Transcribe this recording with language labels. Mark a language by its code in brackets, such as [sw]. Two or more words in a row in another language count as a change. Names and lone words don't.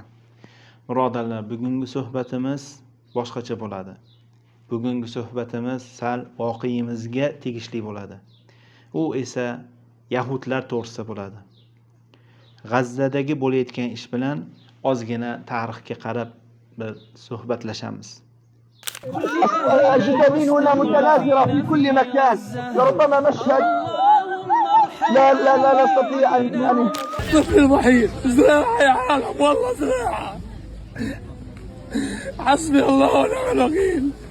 [uz] Birodarlar, bugungi suhbatimiz boshqacha bo'ladi. Bugungi suhbatimiz sal voqeimizga tegishli bo'ladi. U esa yahudlar to'g'risida bo'ladi. G'azzadagi bo'layotgan ish bilan ozgina tarixga qarab bir suhbatlashamiz. [ar] الجدارين هنا متناثرة في كل مكان، لربما مشهد لا نستطيع أن طفل وحيد، زراعة يا عالم، والله زراعة. حسبي الله ونعم الوكيل.